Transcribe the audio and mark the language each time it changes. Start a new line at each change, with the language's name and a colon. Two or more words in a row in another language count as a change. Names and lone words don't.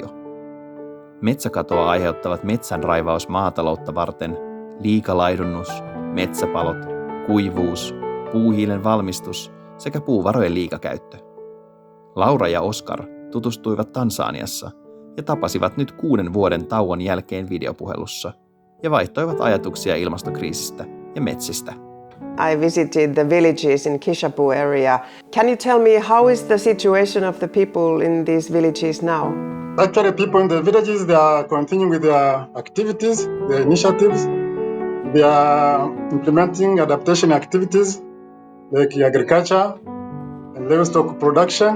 Finnish: Metsäkatoa aiheuttavat metsänraivaus maataloutta varten, liikalaidunnus, metsäpalot, kuivuus, puuhiilen valmistus sekä puuvarojen liikakäyttö. Laura ja Oscar tutustuivat Tansaniassa ja tapasivat nyt 6 vuoden tauon jälkeen videopuhelussa ja vaihtoivat ajatuksia ilmastokriisistä ja metsistä.
English: I visited the villages in Kishapu area. Can you tell me how is the situation of the people in these villages now? Actually, people in the villages, they are continuing with their activities, their initiatives. They are implementing adaptation activities like agriculture and livestock production.